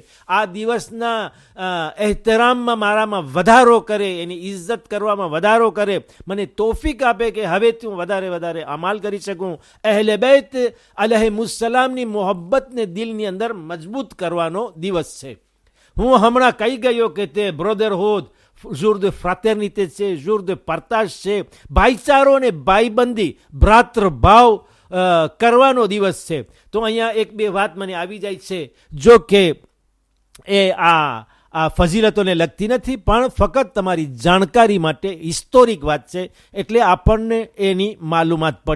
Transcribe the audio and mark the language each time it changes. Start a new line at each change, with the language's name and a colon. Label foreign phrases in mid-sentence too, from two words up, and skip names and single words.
Gujarati: આ દિવસના એહતરામમાં મારામાં વધારો કરે, એની ઇજ્જત કરવામાં વધારો કરે, મને તોફીક આપે કે હવેથી હું વધારે અમાલ કરી શકું. અહેલે બૈત અલૈહિમુસ્સલામની મોહબ્બતને દિલની અંદર મજબૂત કરવાનો દિવસ છે. હું હમણાં કહી ગયો કે તે બ્રધરહુડ,
French: jour de fraternité છે, jour de partage છે.
Gujarati: ભાઈચારો અને ભાઈબંધી, ભ્રાતૃભાવ કરવાનો દિવસ છે. તો અહીંયા એક બે વાત મને આવી જાય છે, જો કે એ આ ફઝીલતોને લગતી નથી, પણ ફક્ત તમારી જાણકારી માટે હિસ્ટોરિક વાત છે, એટલે આપણને એની માલુમાત પડે.